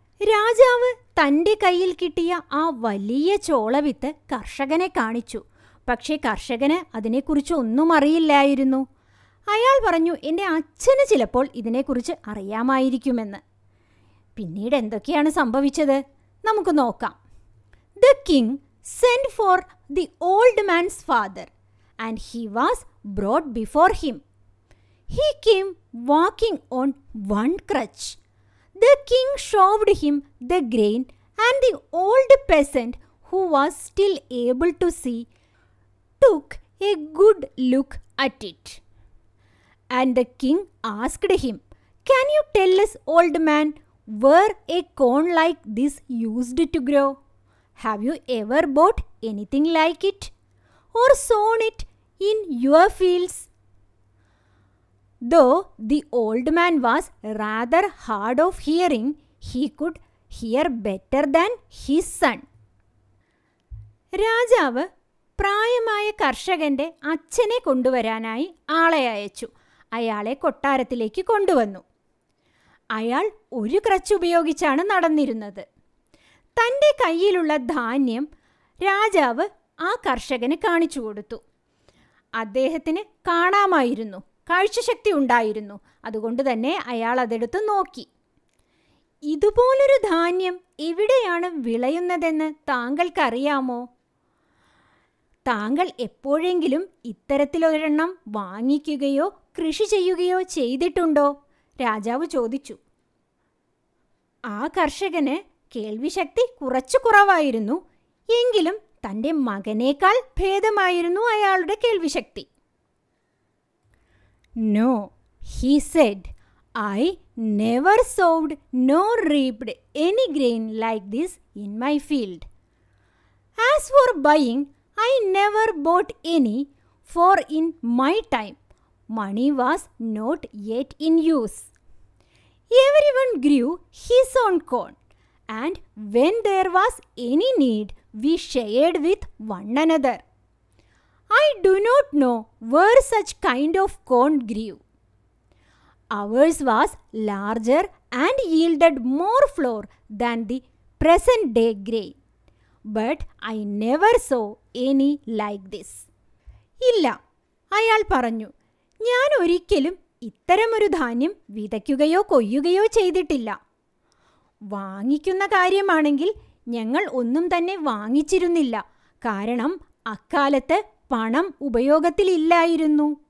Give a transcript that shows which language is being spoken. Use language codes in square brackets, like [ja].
[ml] രാജാവ് തൻ്റെ കയ്യിൽ കിട്ടിയ ആ വലിയ ചോളവിത്ത് കർഷകനെ കാണിച്ചു. പക്ഷേ കർഷകന് അതിനെക്കുറിച്ച് ഒന്നും അറിയില്ലായിരുന്നു. അയാൾ പറഞ്ഞു, എൻ്റെ അച്ഛന് ചിലപ്പോൾ ഇതിനെക്കുറിച്ച് അറിയാമായിരിക്കുമെന്ന്. പിന്നീട് എന്തൊക്കെയാണ് സംഭവിച്ചത് നമുക്ക് നോക്കാം. [en] The king sent for the old man's father, and he was brought before him. He came walking on one crutch. The king showed him the grain, and the old peasant, who was still able to see, took a good look at it. And the king asked him, "Can you tell us, old man, where a corn like this used to grow? Have you ever bought anything like it or sown it in your fields?" Though the old man was rather hard of hearing, he could hear better than his son. [ml] രാജാവ് പ്രായമായ കർഷകന്റെ അച്ഛനെ കൊണ്ടുവരാനായി ആളെ അയച്ചു. അയാളെ കൊട്ടാരത്തിലേക്ക് കൊണ്ടുവന്നു. അയാൾ ഒരു ക്രച്ച് ഉപയോഗിച്ചാണ് നടന്നിരുന്നത്. തൻ്റെ കയ്യിലുള്ള ധാന്യം രാജാവ് ആ കർഷകന് കാണിച്ചു കൊടുത്തു. അദ്ദേഹത്തിന് കാണാമായിരുന്നു, കാഴ്ചശക്തി ഉണ്ടായിരുന്നു. അതുകൊണ്ട് തന്നെ അയാൾ അതെടുത്ത് നോക്കി. ഇതുപോലൊരു ധാന്യം എവിടെയാണ് വിളയുന്നതെന്ന് താങ്കൾക്കറിയാമോ? താങ്കൾ എപ്പോഴെങ്കിലും ഇത്തരത്തിലൊരെണ്ണം വാങ്ങിക്കുകയോ കൃഷി ചെയ്യുകയോ ചെയ്തിട്ടുണ്ടോ? രാജാവ് ചോദിച്ചു. ആ കർഷകന് കേൾവിശക്തി കുറച്ചു കുറവായിരുന്നു. എങ്കിലും തൻ്റെ മകനേക്കാൾ ഭേദമായിരുന്നു അയാളുടെ കേൾവിശക്തി. [en] "No," he said, "I never sowed nor reaped any grain like this in my field. As for buying, I never bought any, for in my time money was not yet in use. Everyone grew his own corn, and when there was any need, we shared with one another. I do not know where such kind of corn grew. Ours was larger and yielded more flour than the present day grain, but I never saw any like this." [ml] ഇല്ല, അയാൾ പറഞ്ഞു, ഞാൻ ഒരിക്കലും ഇത്തരമൊരു ധാന്യം വിതയ്ക്കുകയോ കൊയ്യുകയോ ചെയ്തിട്ടില്ല. വാങ്ങിക്കുന്ന കാര്യമാണെങ്കിൽ ഞങ്ങൾ ഒന്നും തന്നെ വാങ്ങിച്ചിരുന്നില്ല. കാരണം അക്കാലത്ത് പണം ഉപയോഗത്തിലില്ലായിരുന്നു.